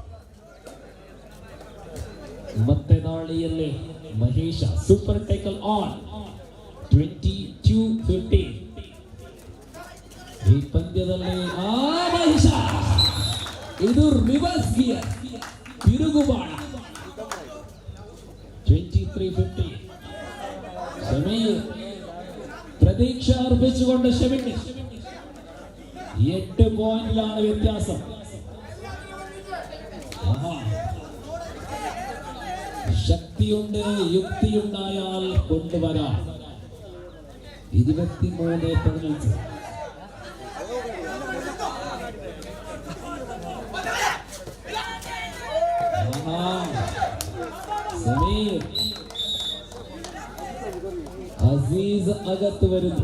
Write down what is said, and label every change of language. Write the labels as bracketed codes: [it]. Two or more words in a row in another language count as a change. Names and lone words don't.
[kn] ಮತ್ತೆ ದಾಳಿಯಲ್ಲಿ ಮಹೇಶ [en] super tackle on [kn] 22-15. ಈ ಪಂದ್ಯದಲ್ಲಿ ಮಹೇಶ ಇದು [en] reverse gear [kn] ತಿರುಗುಬಾಣ. 23-15. [ml] ಶಮೀರ್ പ്രതീക്ഷ അർപ്പിച്ചുകൊണ്ട് ഷമീർ 8 പോയിന്റിലാണ് വ്യത്യാസം. ശക്തിയുണ്ട്, യുക്തിയുണ്ടായാൽ കൊണ്ടുവരാം. 23-15. സമീർ അസീസ് അകത്ത് വരുന്നു.